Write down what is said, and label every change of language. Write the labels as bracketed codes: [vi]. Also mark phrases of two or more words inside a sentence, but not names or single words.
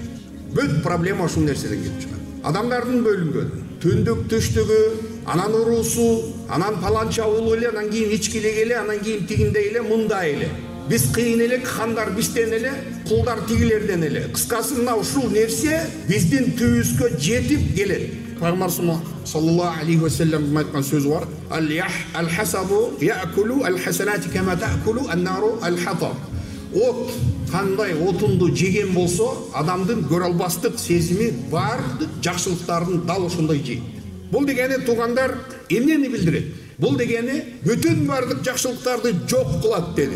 [ky] Бүт проблема ушул нерседен келип чыгат. Адамдардын бөлүнгөнү, түндүк түштүгү, анан уруусу, анан паланча улу эле, анан кийин ичкилек эле, анан кийин тигиндей эле, мындай эле. Биз кыйын элек, хандар бизден эле, кулдар тигилерден эле. Кыскасы мына ушул нерсе биздин түбүбүзгө жетип келет. Пайгамбар [ar] صلى الله عليه وسلم [ky] айткан сөзү бар. [ar] الحسد يأكل الحسنات كما تأكل النار الحطب. [ky] От кандай отунду жеген болсо, адамдын көрө албастык сезими бардык жакшылыктарын дал ошондой жейт. Бул дегени туугандар эмнени билдирет? Бул дегени бүтүн бардык жакшылыктарды жок кылат деди.